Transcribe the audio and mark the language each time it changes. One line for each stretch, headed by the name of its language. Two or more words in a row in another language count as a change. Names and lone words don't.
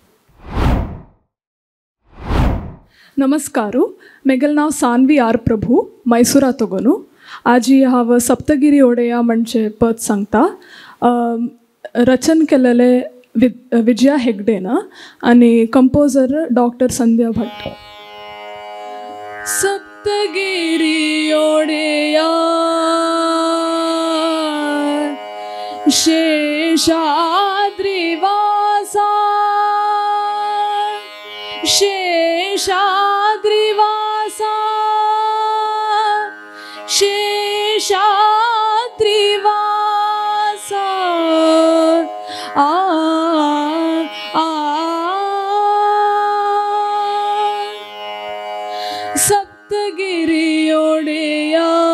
Konkani: नमस्कारू मेगेल नाव सान्वी आर प्रभू मैसूरा तगोनू आजी हांव सप्तगिरी ओडेया म्हणचे पद सांगता रचन केलेले विजया हेगडेन आनी कंपोजर डॉक्टर संध्या भट्ट सप्तगिरी ओडेया
Kannada: ಶೇಷಾದ್ರಿವಾಸಾ ಶೇಷಾದ್ರಿವಾಸಾ ಶೇಷಾದ್ರಿವಾಸಾ ಆ ಆ ಸಪ್ತಗಿರಿ ಒಡೆಯಾ